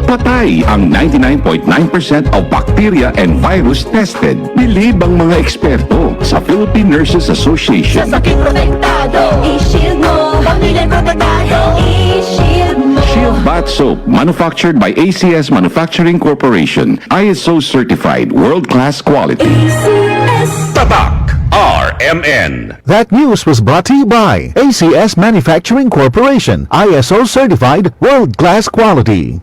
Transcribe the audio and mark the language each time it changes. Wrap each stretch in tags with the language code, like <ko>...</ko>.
<tl>Patay ang</tl> <en>99.9% of bacteria and virus tested.</en> <tl>Bilib ang mga eksperto sa Philippine Nurses Association. Sa sakit protektado, i-shield mo. Pamilya protektado, i-shield mo.</tl> <en>Shield Bath Soap, manufactured by ACS Manufacturing Corporation. ISO certified, world-class quality. ACS.</en> <tl>Tatak RMN.</tl> <en>That news was brought to you by ACS Manufacturing Corporation, ISO certified, world-class quality.</en>